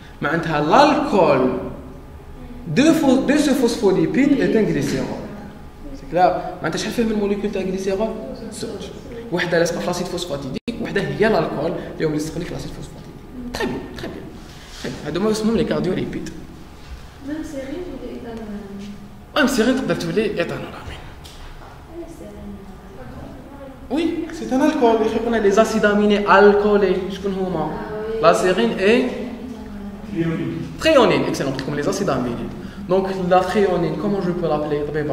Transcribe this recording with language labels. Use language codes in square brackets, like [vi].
[ar] معناتها [fr] l'alcool de ce phospholipide est un glycérol. C'est clair. [ar] معناتها شحال فيه من موليكول تاع غليسيرول؟ زوج. وحده لاصقه في لاسيد فوسفاتيديك وحده هي الالكول اللي هو يلصق لك لاسيد فوسفاتيديك. [fr] تري بيان تري بيان. [ar] هادو اسمهم لي كارديوليبيد. [fr] même sérine ou éthanolamine. même sérine [ar] تقدر تولي [fr] éthanolamine. Oui, c'est un alcool. On a les acides aminés alcoolés. La sérine est tréonine. Excellent, comme les acides aminés. Donc la tréonine, comment je peux l'appeler?